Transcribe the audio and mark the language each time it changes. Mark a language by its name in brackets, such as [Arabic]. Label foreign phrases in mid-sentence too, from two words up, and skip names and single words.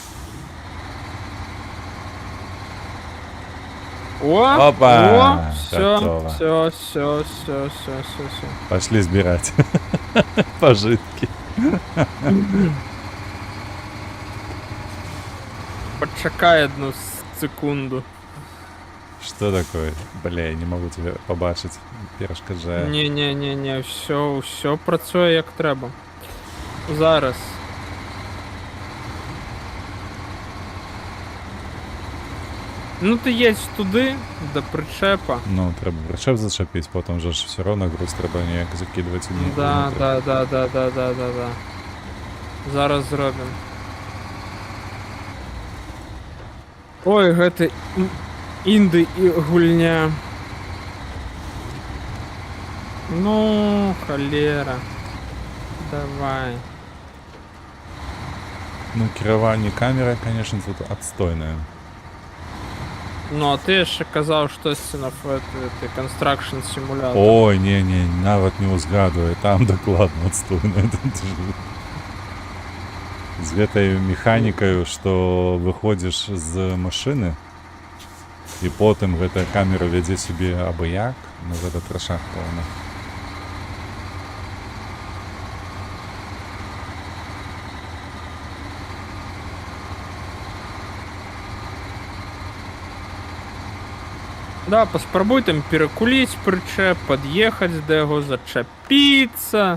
[Russian] О, Опа! [Ukrainian] все. Готово. Все. Пошли збирати. Пожитки. Почекай одну секунду. [Russian] Что такое? Бля, я не могу тебя побачить. [Ukrainian] Перешкоджає. Не, все працює як треба. Зараз. Ну ти їдь туди, до причепа. Ну, треба причеп зачепити, потім же ж все одно груз треба ніяк закидувати сюди. Да. Зараз зробимо. Ой, [Belarusian] гэта інди і гульня. [Ukrainian] Ну, холера. [Russian] Давай. Ну, керование камерой, конечно, тут отстойное. [Ukrainian] Ну, а ти ще казав щось на Construction Simulator. Ой, не, навіть не узгадує, там докладно отстойно. [Belarusian] З гэтай механікою, што выходзіш з машыны, і потым гэтая камера вядзе сябе абы як, ну гэта трашак пэўна. Да, паспрабуй там перакуліць прычэп, пад'ехаць да яго, зачапіцца.